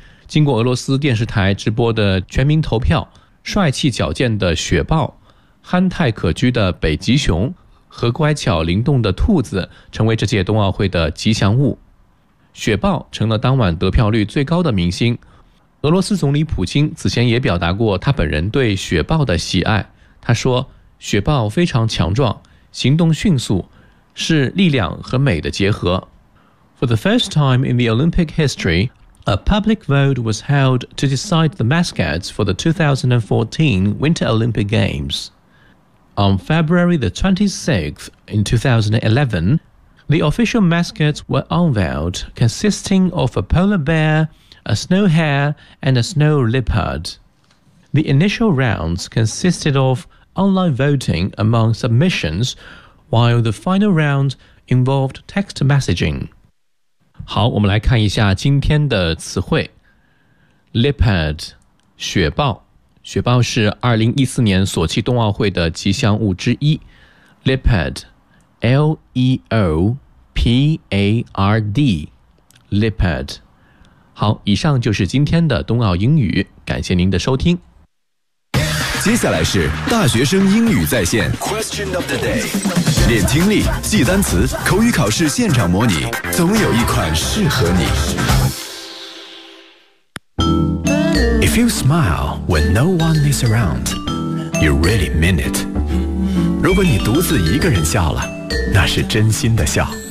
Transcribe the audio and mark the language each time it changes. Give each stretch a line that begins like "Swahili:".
Chinese: 经过俄罗斯电视台直播的全民投票，帅气矫健的雪豹、憨态可掬的北极熊和乖巧灵动的兔子成为这届冬奥会的吉祥物。雪豹成了当晚得票率最高的明星。俄罗斯总理普京此前也表达过他本人对雪豹的喜爱，他说雪豹非常强壮，行动迅速，是力量和美的结合。
English: For the first time in the Olympic historyA public vote was held to decide the mascots for the 2014 Winter Olympic Games. On February the 26th in 2011, the official mascots were unveiled, consisting of a polar bear, a snow hare, and a snow leopard. The initial rounds consisted of online voting among submissions, while the final round involved text messaging.
Chinese: 好，我们来看一下今天的词汇。 Leopard 雪豹，雪豹是2014年索契冬奥会的吉祥物之一。 Leopard L-E-O-P-A-R-D Leopard。好，以上就是今天的冬奥英语，感谢您的收听。接下来是大学生英语在线 Question of the day，练听力，记单词，口语考试现场模拟，总有一款适合你。
English: If you smile when no one is around, you really mean it.
Chinese: 如果你独自一个人笑了，那是真心的笑。